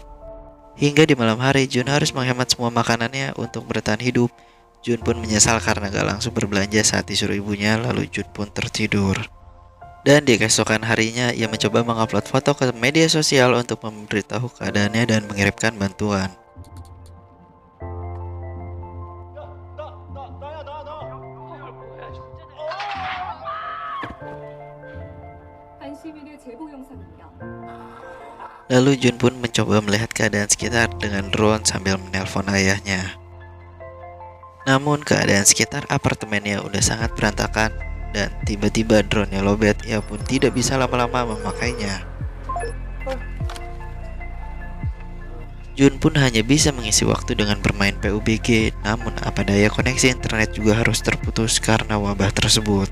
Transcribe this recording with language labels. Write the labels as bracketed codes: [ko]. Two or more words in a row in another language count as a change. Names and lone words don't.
[id] Hingga di malam hari Jun harus menghemat semua makanannya untuk bertahan hidup. Jun pun menyesal karena gak langsung berbelanja saat disuruh ibunya, lalu Jun pun tertidur. Dan di keesokan harinya ia mencoba mengupload foto ke media sosial untuk memberitahu keadaannya dan mengirimkan bantuan. [ko] 한 시민의 제보 영상입니다. [id] Lalu Jun pun mencoba melihat keadaan sekitar dengan drone sambil menelpon ayahnya. Namun keadaan sekitar apartemennya udah sangat berantakan dan tiba-tiba drone-nya lowbat. Ia pun tidak bisa lama-lama memakainya. Jun pun hanya bisa mengisi waktu dengan bermain PUBG, namun apa daya koneksi internet juga harus terputus karena wabah tersebut.